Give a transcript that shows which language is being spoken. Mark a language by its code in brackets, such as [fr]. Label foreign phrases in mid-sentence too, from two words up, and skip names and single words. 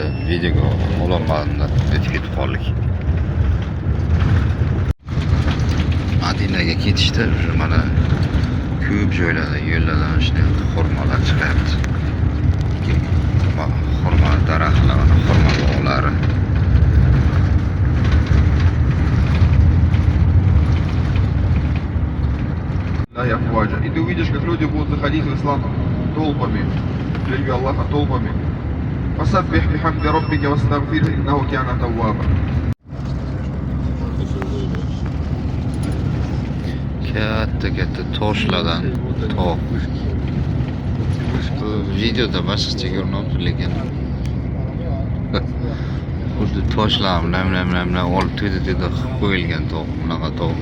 [uz] Videoga olinganida o'tib ketib qoldik. Madinaga ketishda mana ko'p joylarda yo'llardan shunday xurmolar chiqyapti. Xurmo daraxtlari, xurmo bog'lari. [ru] И ты увидишь, как люди будут заходить в ислам толпами, в религию Аллаха толпами. [ar] فسبح بحمد ربك واستغفره إنه كان توابا. [uz] Katta toshlardan tog'. Bu videoda boshqacha ko'rinyapti, lekin xuddi toshlar nam olib to'da qo'yilgan tog', bunaqa tog'.